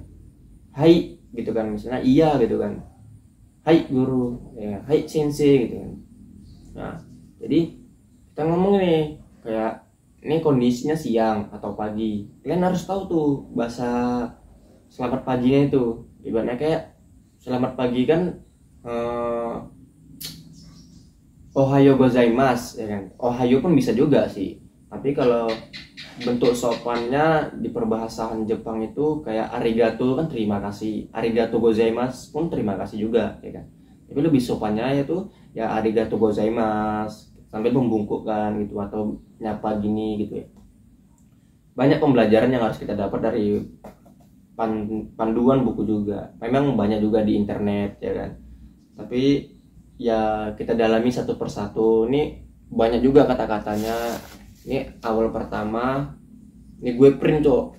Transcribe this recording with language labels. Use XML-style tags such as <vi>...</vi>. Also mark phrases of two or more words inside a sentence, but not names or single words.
<id>Hai gitu kan, misalnya iya gitu kan, hai guru ya, hai sensei gitu kan. Nah jadi kita ngomong nih kayak ini kondisinya siang atau pagi, kalian harus tahu tuh bahasa selamat paginya itu. Ibaratnya kayak selamat pagi kan,</id> <ja>おはようございます</ja> <id>ya kan. Ohayo pun bisa juga sih, tapi kalau bentuk sopannya di perbahasan Jepang itu kayak arigato kan terima kasih,</id> <ja>ありがとうございます</ja> <id>pun terima kasih juga ya kan. Tapi lebih sopannya itu ya</id> <ja>ありがとうございます</ja> <id>sambil membungkukkan gitu, atau nyapa gini gitu ya. Banyak pembelajaran yang harus kita dapat dari panduan buku juga. Memang banyak juga di internet ya kan, tapi ya kita dalami satu persatu. Ini banyak juga kata-katanya. Ini awal pertama, ini gue print cok.</id>